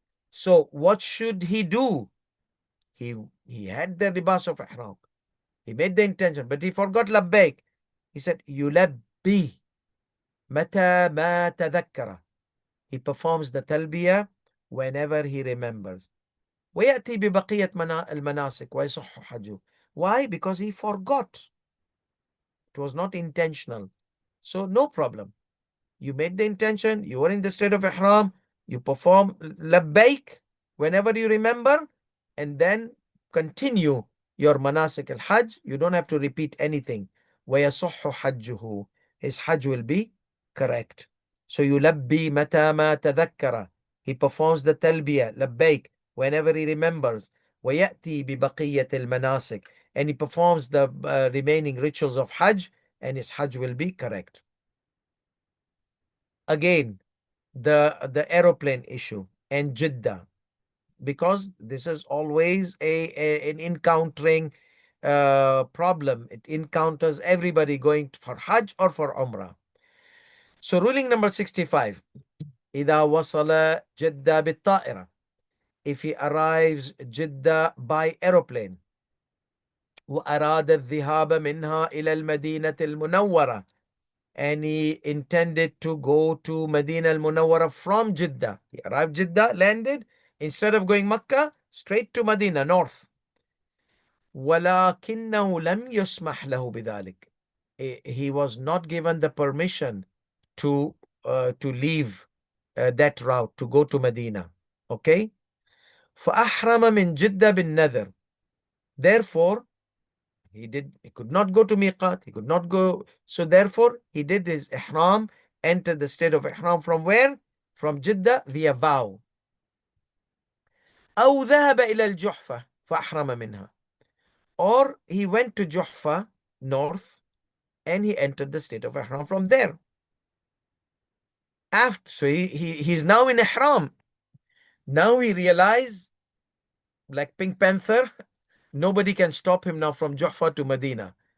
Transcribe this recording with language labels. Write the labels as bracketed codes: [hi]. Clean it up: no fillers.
[en] So what should he do? He had the libas of ihram. He made the intention, but he forgot labbaik. He said, [ar] yulabbi mata ma tadhakkara. [en] He performs the talbiyah whenever he remembers. [ar] ويأتي ببقية المناسك ويصح حجه. [en] Why? Because he forgot. It was not intentional. So no problem. You made the intention, you were in the state of ihram, you perform labbaik whenever you remember, and then continue your manasik al-hajj. You don't have to repeat anything. [ar] وَيَصُحُّ حَجُّهُ. [en] His hajj will be correct. [ar] So يُلَبِّي مَتَى مَا تَذَكَّرَ. [en] He performs the talbiyah, labbaik, whenever he remembers. [ar] وَيَأْتِي بِبَقِيَّةِ الْمَنَاسِكِ. [en] And he performs the remaining rituals of hajj, and his hajj will be correct. Again, the aeroplane issue and Jeddah, because this is always an encountering problem. It encounters everybody going for Hajj or for Umrah. So ruling number 65, [ar] إذا وصل جدة بالطائرة. [en] If he arrives Jeddah by aeroplane, [ar] وأراد الذهاب منها إلى المدينة المنورة, [en] and he intended to go to Medina al-Munawwara from Jeddah. He arrived Jeddah, landed, instead of going Makkah, straight to Medina, north. [ar] وَلَكِنَّهُ لَمْ يُسْمَحْ لَهُ بِذَلِكَ. [en] He was not given the permission to leave that route, to go to Medina. [ar] Okay? فَأَحْرَمَ مِنْ جِدَّةٍ بِالنَّذْرِ. [en] Therefore, he could not go to Miqat, he could not go. So therefore, he did his ihram, entered the state of ihram from where? From Jeddah via vow. [ar] أو ذهب إلى الجحفة فأحرم منها. [en] Or he went to Juhfa, north, and he entered the state of Ihram from there. So he's now in Ihram. Now he realized, like Pink Panther, nobody can stop him now from Juhfa to Medina.